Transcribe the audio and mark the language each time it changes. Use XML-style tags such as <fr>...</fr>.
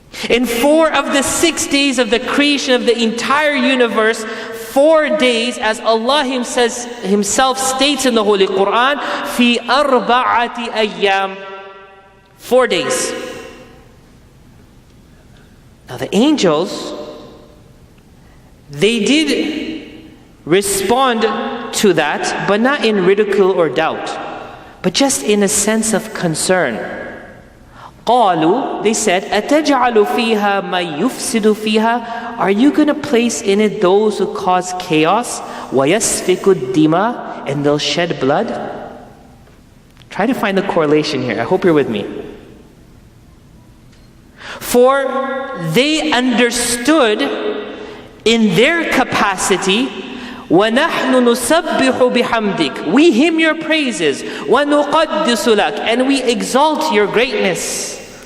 <en>In 4 of the 6 days of the creation of the entire universe, 4 days, as Allah Himself states in the Holy Quran, fi arba'ati ayyam, 4 days. Now the angels, they did respond to that, but not in ridicule or doubt, but just in a sense of concern.</en> <ar>قالوا,</ar> <en>they said,</en> <ar>أَتَجْعَلُ فِيهَا مَن يُفْسِدُ فِيهَا?</ar> <en>Are you going to place in it those who cause chaos?</en> <ar>وَيَسْفِكُ الدِّمَاء,</ar> <en>and they'll shed blood? Try to find the correlation here. I hope you're with me. For they understood in their capacity,</en> <ar>وَنَحْنُ نُسَبِّحُ بِحَمْدِكَ,</ar> <en>we hymn your praises,</en> <ar>وَنُقَدِّسُ لَكَ,</ar> <en>and we exalt your greatness.</en>